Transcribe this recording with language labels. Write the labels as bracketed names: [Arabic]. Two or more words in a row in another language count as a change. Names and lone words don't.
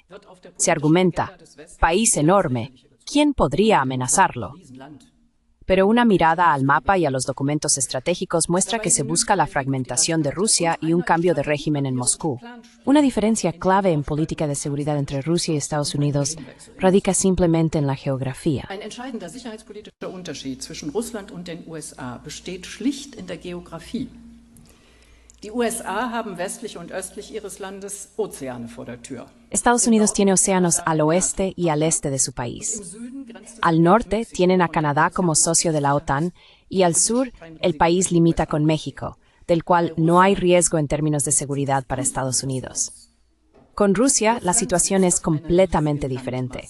[Spanish] Se argumenta, país enorme, ¿quién podría amenazarlo? Pero una mirada al mapa y a los documentos estratégicos muestra que se busca la fragmentación de Rusia y un cambio de régimen en Moscú. Una diferencia clave en política de seguridad entre Rusia y Estados Unidos radica simplemente en la geografía. [German] Ein entscheidender sicherheitspolitischer Unterschied zwischen Russland und den USA besteht schlicht in der Geografie. Die USA haben westlich und östlich ihres Landes Ozeane vor der Tür. [Spanish] Estados Unidos tiene océanos al oeste y al este de su país. Al norte tienen a Canadá como socio de la OTAN y al sur el país limita con México, del cual no hay riesgo en términos de seguridad para Estados Unidos. Con Rusia, la situación es completamente diferente.